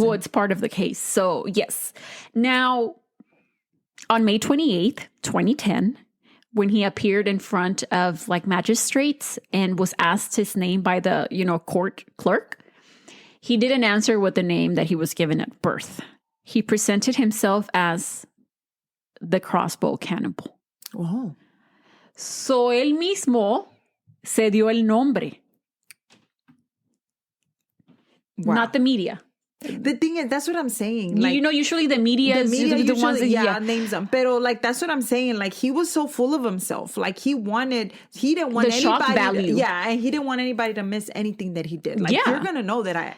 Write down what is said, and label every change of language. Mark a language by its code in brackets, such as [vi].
[en] Well, it's part of the case. So, yes. Now, on May 28th, 2010, when he appeared in front of magistrates and was asked his name by the, court clerk, he didn't answer with the name that he was given at birth. He presented himself as the Crossbow Cannibal. Oh. [es] So él mismo se dio el nombre. [en] Wow. Not the media. The thing is, that's what I'm saying. Usually the media is the ones that names them. [es] Pero [en] that's what I'm saying. He was so full of himself. He didn't want the shock value. And he didn't want anybody to miss anything that he did. You're gonna know that